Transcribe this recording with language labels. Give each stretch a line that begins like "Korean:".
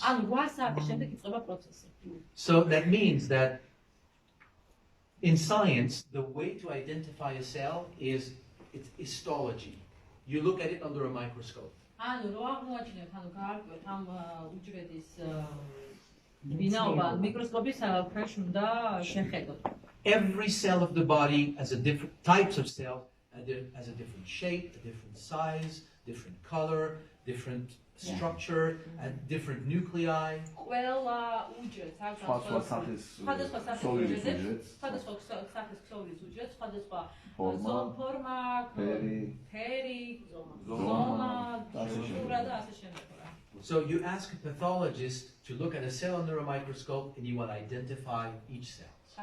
Georgian: ანუ 8 საათის შემდეგ იწყება პროცესი.
English: So that means that in science, the way to identify a cell is its histology. You look at it under a microscope.
Georgian: ანუ რო აღმოაჩინოთ, ანუ გაარკვევთ ამ უჯრედის ვინაობა მიკროსკოპის ქვეშ უნდა შეხედოთ.
English: Every cell of the body has a different types of cells, has a different shape, a different size, different color, different structure, and different nuclei.
Georgian: ყველა უჯრედს აქვს სხვადასხვა სახის უჯრედებს, სხვადასხვა სახის ქსოვილის უჯრედს, სხვადასხვა ფორმა, ფერი, ზომა, სტრუქტურა და ასე შემდეგ.
English: So you ask a pathologist to look at a cell under a microscope and you will identify each cell.